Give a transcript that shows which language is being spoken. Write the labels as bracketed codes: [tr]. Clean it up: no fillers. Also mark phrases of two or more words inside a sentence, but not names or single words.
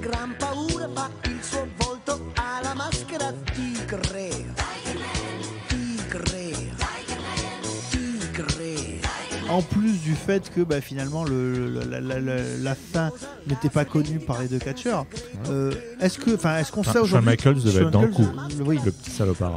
[it] gran paura fa il suo volto alla maschera tigre. [fr] En plus du fait que finalement la fin n'était pas connue par les deux catcheurs, est-ce qu'on sait aujourd'hui... Shawn Michaels devait être dans le coup, oui. le petit salopard.